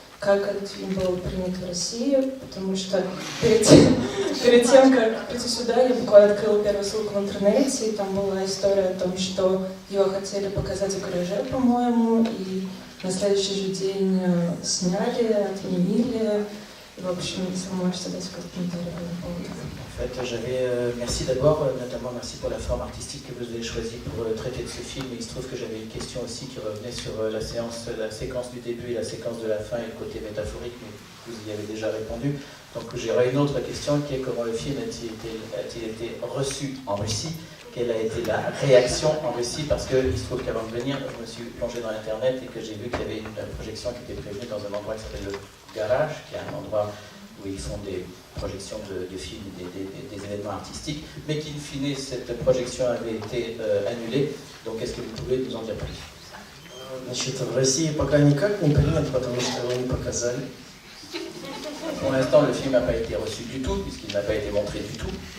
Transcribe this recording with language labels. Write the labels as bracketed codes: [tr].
[ru] Как этот фильм был принят в России, потому что перед тем, как прийти сюда, я буквально открыла первую ссылку в интернете, и там была история о том, что его хотели показать в гараже, по-моему, и на следующий же день сняли, отменили. В общем, если вы можете дать какой-то комментарий по этому поводу. [fr] En fait, merci d'abord, notamment merci pour la forme artistique que vous avez choisie pour traiter de ce film. Il se trouve que j'avais une question aussi qui revenait sur la séquence du début et la séquence de la fin et le côté métaphorique, mais vous y avez déjà répondu. Donc j'aurais une autre question qui est comment le film a-t-il été reçu en Russie? Quelle a été la réaction en Russie? Parce qu'il se trouve qu'avant de venir, je me suis plongé dans Internet et que j'ai vu qu'il y avait une projection qui était prévue dans un endroit qui s'appelle le Garage, qui est un endroit où ils font des projections de films, des événements artistiques, mais qu'in fine, cette projection avait été annulée. Donc, est-ce que vous pouvez nous en dire plus? [ru] Значит, в России пока никак не принят, потому что его не показали. [fr] Pour l'instant, le film n'a pas été reçu du tout, puisqu'il n'a pas été montré du tout.